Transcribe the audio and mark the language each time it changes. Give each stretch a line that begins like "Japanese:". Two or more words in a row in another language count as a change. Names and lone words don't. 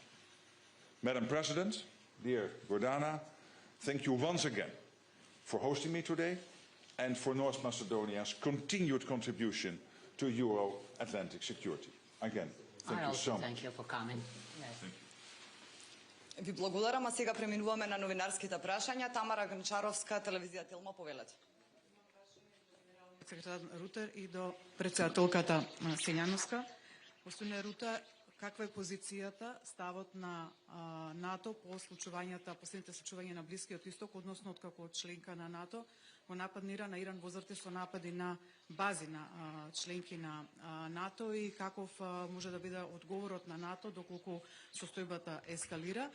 English: Madam President, dear Gordana, thank you once again for hosting me today and for North Macedonia's continued contribution to Euro-Atlantic security. Again, thank you so much. Thank you for coming. Yes.
Macedonian: Ви благодарам, а сега преминуваме на новинарските прашања. Тамара Гончаровска, телевизија Телма, повелете. Секретар Рутер и до председателката Сењановска. Господин Рутер, каква е позицијата, ставот на НАТО по последните случувања на Блискиот Исток, односно откако членка на НАТО го нападнира на Иран во зрте со напади на бази на членки на НАТО и каков може да биде одговорот на НАТО доколку состојбата ескалира.